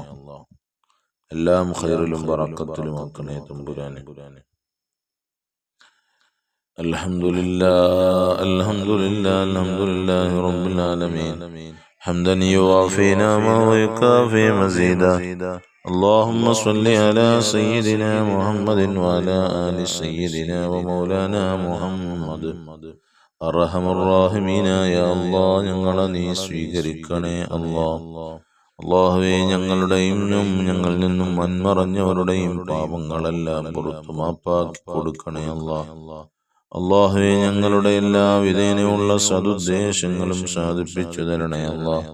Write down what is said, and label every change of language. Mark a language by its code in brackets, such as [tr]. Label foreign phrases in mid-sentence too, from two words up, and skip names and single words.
[ml] എല്ലാം ഖൈറിലും ബറക്കത്തിലും ആക്കണേ തമ്പുരാനെ. [ar] الحمد لله الحمد لله الحمد لله رب العالمين حمدا يوافي نعمه ويكافئ مزيده. اللهم صل على سيدنا محمد وعلى آل سيدنا ومولانا محمد. [ml] അർഹമർറാഹിമീനായ അല്ലാഹ്, ഞങ്ങളെ നീ സ്വീകരിക്കണേ അല്ലാഹ്. അല്ലാഹുവേ, ഞങ്ങളുടെയും ഞങ്ങളിൽ നിന്നും മൺമറഞ്ഞവരുടെയും പാപങ്ങളെല്ലാം പുറത്തു മാപ്പാക്കി കൊടുക്കണേ അല്ലാഹ്. അല്ലാഹുവേ, ഞങ്ങളുടെ എല്ലാ വിധേനയുള്ള സദുദ്ദേശങ്ങളും സാധിപ്പിച്ചു തരണേ അല്ലാഹ്.